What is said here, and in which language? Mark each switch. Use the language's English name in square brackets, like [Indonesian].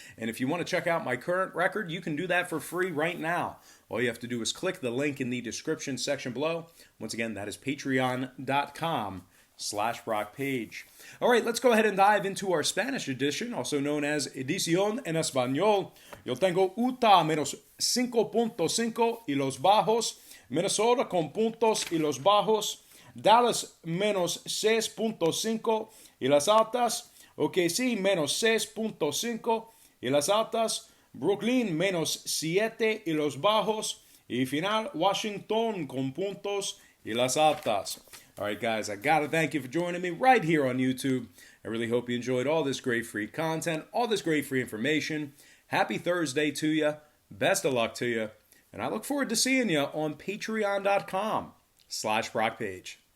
[English] And if you want to check out my current record, you can do that for free right now. All you have to do is click the link in the description section below. Once again, that is patreon.com/BrockPage. All right, let's go ahead and dive into our Spanish edition, also known as [Spanish] Edición en Español. Yo tengo Utah -5.5 y los bajos. Minnesota con puntos y los bajos. Dallas -6.5 y las altas. OKC -6.5 y las altas. Brooklyn -7 y los bajos. Y final, Washington con puntos y las altas. [English] All right, guys, I got to thank you for joining me right here on YouTube. I really hope you enjoyed all this great free content, all this great free information. Happy Thursday to you. Best of luck to you. And I look forward to seeing you on patreon.com/BrockPage.